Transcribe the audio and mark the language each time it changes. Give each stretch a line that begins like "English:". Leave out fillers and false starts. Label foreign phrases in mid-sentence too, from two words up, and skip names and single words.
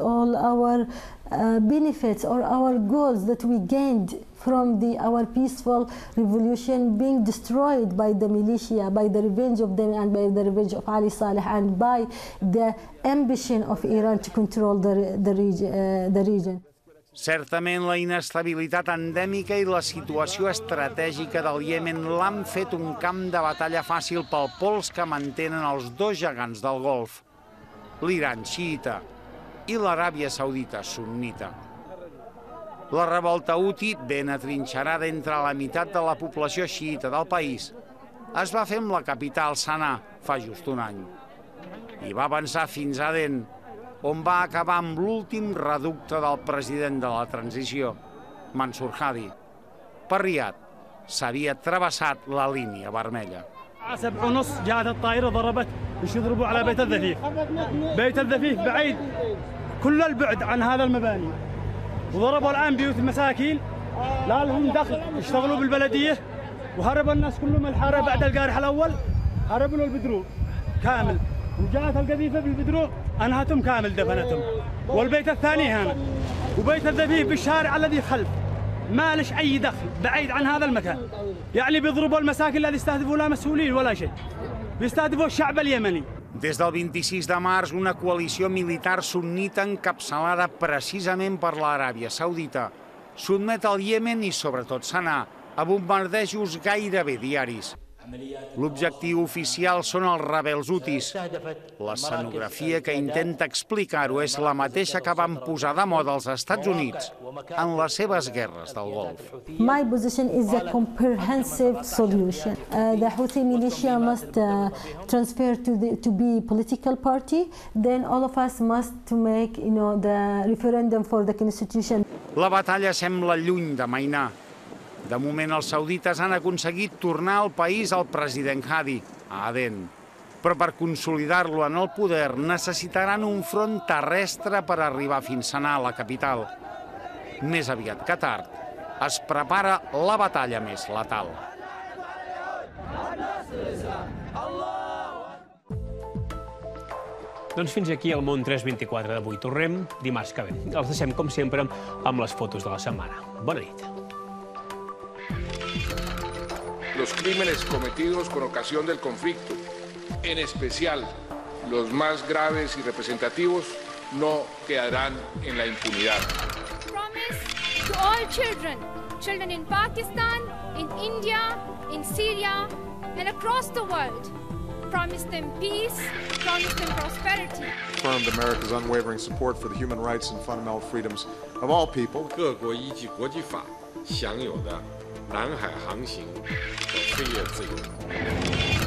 English: All our benefits or our goals that we gained from our peaceful revolution being destroyed by the militia, by the revenge of them and by the revenge of Ali Saleh and by the ambition of Iran to control the region.
Catalan: Certament la inestabilitat endèmica i la situació estratègica del Iemen l'han fet un camp de batalla fàcil pel pols que mantenen els dos gegants del Golf, l'Iran xiïta i l'Aràbia Saudita sunnita. La revolta Houthi, ben atrinxerada entre la meitat de la població xiïta del país, es va fer amb la capital Sanà fa just un any. I va avançar fins a Aden, on va acabar amb l'últim reducte del president de la transició, Mansur Hadi. Per Riad s'havia travessat la línia vermella.
Arabic: 7:30 جاءت الطائرة ضربت مش يضربوا على بيت الذفيف. بيت الذفيف بعيد كل البعد عن هذا المباني. وضربوا الآن بيوت المساكين لا لهم دخل يشتغلوا بالبلدية وهربوا الناس كلهم الحارة بعد القارح الأول هربوا له البدروع كامل وجاءت القذيفة بالبدروع أنهتهم كامل دفنتهم والبيت الثاني هنا وبيت الذفيف بالشارع الذي خلف ما لش أي دخل بعيد عن هذا المكان يعني بيضربوا المساكن الذي يستهدفوا لا مسؤولين ولا شيء بيستهدفوا الشعب اليمني.
Catalan: Des del 26 de març, una coalició militar sunnita encapçalada precisament per l'Aràbia Saudita sotmet el Iemen i sobretot Sanà a bombardejos gairebé diaris. L'objectiu oficial són els rebels hutis. L'escenografia que intenta explicar-ho és la mateixa que van posar de moda els Estats Units en les seves guerres del Golf.
English: My position is a comprehensive solution. The Houthi militia must transfer to be political party. Then all of us must to make, the referendum for the constitution.
Catalan: La batalla sembla lluny d'amainar. De moment, els saudites han aconseguit tornar al país al president Hadi, a Aden. Però per consolidar-lo en el poder necessitaran un front terrestre per arribar fins a Sanà, la capital. Més aviat que tard, es prepara la batalla més letal. Doncs fins aquí el Món 324 d'avui. Tornem dimarts que ve. Els deixem, com sempre, amb les fotos de la setmana. Bona nit.
Spanish: Los crímenes cometidos con ocasión del conflicto, en especial los más graves y representativos, no quedarán en la impunidad.
English: Promise to all children in Pakistan, in India, in Syria, and across the world. Promise them peace, promise them prosperity. Affirmed America's unwavering support for the human rights and fundamental freedoms of all people.
Chinese: 各国依据国际法享有的南海航行和飞越自由。